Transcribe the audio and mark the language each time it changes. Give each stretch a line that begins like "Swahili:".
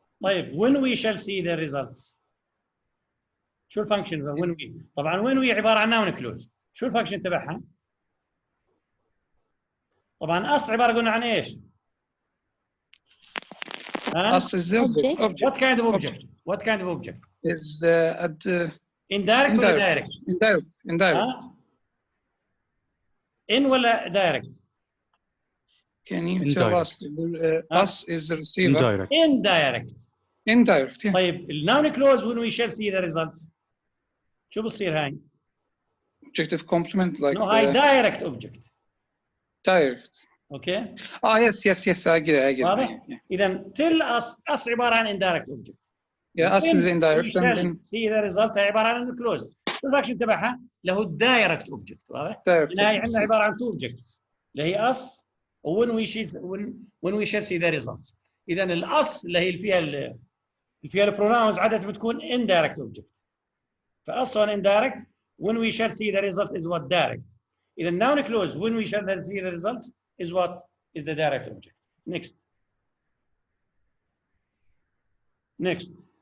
English: طيب when we shall see the results.
Arabic: شو الفانكشن
English: when we؟ طبعا when we عباره عن noun clause.
Arabic: شو الفانكشن تبعها؟ طبعا us عباره قلنا عن ايش؟
English: Us is the object. What kind of object? What kind of object? Is indirect ولا direct? Indirect. In ولا direct? Can you tell us? Us is the receiver. Indirect. Yeah.
Arabic: طيب
English: الnoun clause when we shall see the results.
Arabic: شو بصير هاي؟
English: Objective complement like. No,
Arabic: هاي
English: direct object. Direct. Okay. Yes. I get it.
Arabic: واضح؟ إذا
English: tell us
Arabic: عبارة عن indirect object.
English: Yeah, us is indirect. We shall see the result هي عبارة عن clause.
Arabic: شو الفاكشن تبعها؟ له direct object. واضح؟ هاي عندنا عبارة عن two objects اللي هي us و
English: when we shall see the result.
Arabic: إذا الأس اللي هي اللي فيها البروناونز عادة بتكون
English: indirect object. فأس on indirect when we shall see the result is what direct. إذا noun clause when we shall see the result is what is the direct object. Next.